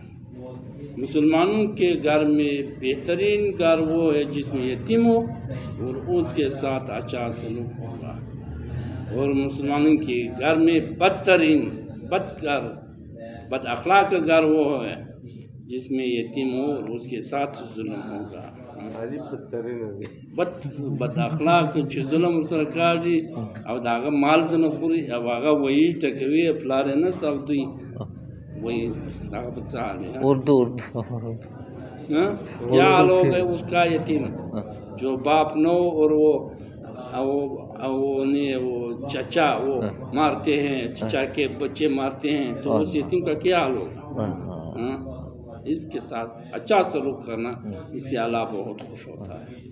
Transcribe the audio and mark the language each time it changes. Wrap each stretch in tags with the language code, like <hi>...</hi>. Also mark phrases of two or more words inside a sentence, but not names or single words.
<ur>مسلمانوں کے گھر میں بہترین گھر وہ ہے جس میں یتیم ہو اور اس کے ساتھ اچھا سلوک ہوگا، اور مسلمانوں کے گھر میں بدترین بد اخلاق کا گھر وہ ہے جس میں یتیم ہو اور اس کے ساتھ ظلم ہوگا۔</ur> <ps>بد اخلاق چې ظلم ورسره کاږي او د هغه مال د نه خوري او هغه وایي ټکوي پلار یې نسته او دوی وایي هغه په څه حال دی؟</ps> <ur>اردو کیا لوگ ہے اس کا یتیم جو باپ نو اور وہ چچا وہ مارتے ہیں، چچا کے بچے مارتے ہیں، تو اس یتیم کا کیا حال ہوگا؟ اس کے ساتھ اچھا سلوک کرنا، اس سے اللہ بہت خوش ہوتا ہے۔</ur>